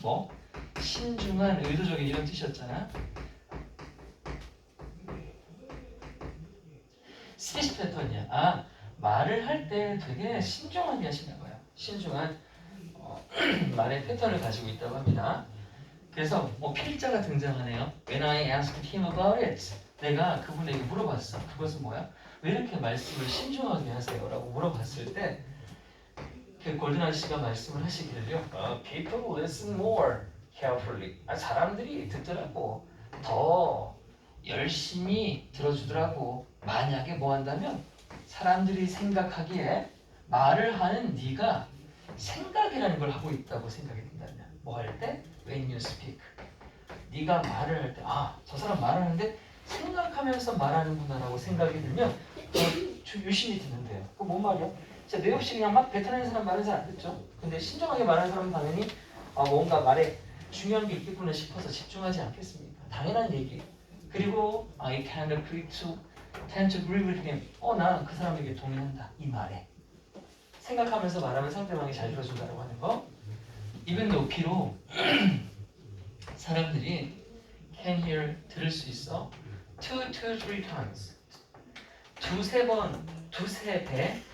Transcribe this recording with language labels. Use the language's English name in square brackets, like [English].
[Korean] 뭐 신중한 의도적인 이런 뜻이었잖아. 스피치 패턴이야. 아 말을 할 때 되게 신중하게 하시나 봐요. 신중한 말의 패턴을 가지고 있다고 합니다. 그래서 뭐 필자가 등장하네요. [English] When I asked him about it, [Korean] 내가 그분에게 물어봤어. 그것은 뭐야? 왜 이렇게 말씀을 신중하게 하세요? 라고 물어봤을 때 그 골든 아저씨가 말씀을 하시기를요. [English] People listen more carefully. [Korean] 사람들이 듣더라고. 더 열심히 들어주더라고. 만약에 뭐 한다면 사람들이 생각하기에 말을 하는 네가 생각이라는 걸 하고 있다고 생각이 든다면 뭐 할 때? [English] When you speak. [Korean] 네가 말을 할 때 저 사람 말하는데 생각하면서 말하는구나 라고 생각이 들면 유심히 듣는데요. 그거 뭔 말이야? 자, 내 없이 그냥 막 뱉어내는 사람 말은 잘 안 듣죠. 근데 신중하게 말하는 사람은 당연히 뭔가 말에 중요한 게 있겠구나 싶어서 집중하지 않겠습니까? 당연한 얘기. [English] 그리고 I tend to agree with him. [Korean] 나 그 사람에게 동의한다. 이 말에. 생각하면서 말하면 상대방이 잘 들어준다고 하는 거. 입은 높이로 사람들이 [English] can hear [Korean] 들을 수 있어. 2, 3 times. 두세 번, 두세 배